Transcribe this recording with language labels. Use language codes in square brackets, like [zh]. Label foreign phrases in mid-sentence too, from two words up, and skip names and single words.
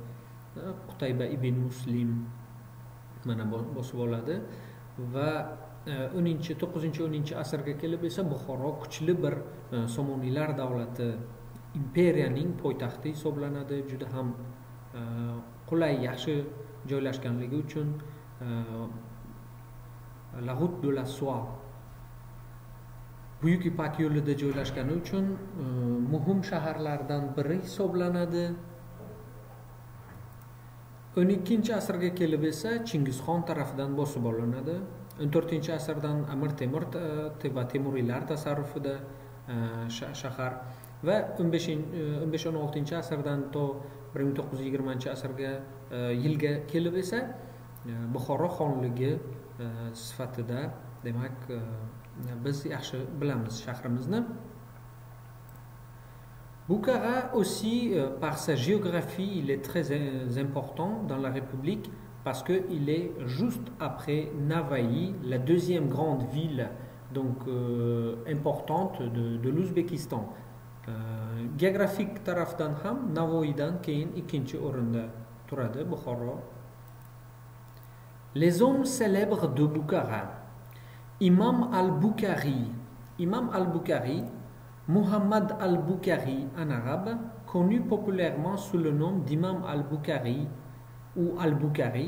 [uz] Qutayba ibn Muslim mana bosib oladi va 9-10 asrga kelib esa Buxoro kuchli bir Somoniylar davlati imperiyaning poytaxti hisoblanadi. Juda ham qulay, yaxshi joylashganligi uchun [fr] la route de la soie, [uz] Buyuk Ipak yo'lida joylashgani uchun muhim shaharlardan biri hisoblanadi. 12 asrga kelib esa Chingizxon tarafidan bosib olinadi. 14 asrdan Amir Temur va Temuriylar tasarrufida shahar va 15-16 asrdan to 1920 asrga yilga kelib esa Buxoro xonligi sifatida, demak, biz yaxshi bilamiz shahrimizni. [fr] Bukhara aussi, par sa géographie, il est très important dans la République parce qu'il est juste après Navaï, la deuxième grande ville donc importante de l'Ouzbékistan. [uz] Géographique tarafdan ham Navoiydan keyin ikkinchi o'rinda turadi Buxoro. [fr] Les hommes célèbres de Bukhara. Imam al-Bukhari. Imam al-Bukhari, Muhammad al-Bukhari en arabe, connu populairement sous le nom d'Imam al-Bukhari ou al-Bukhari.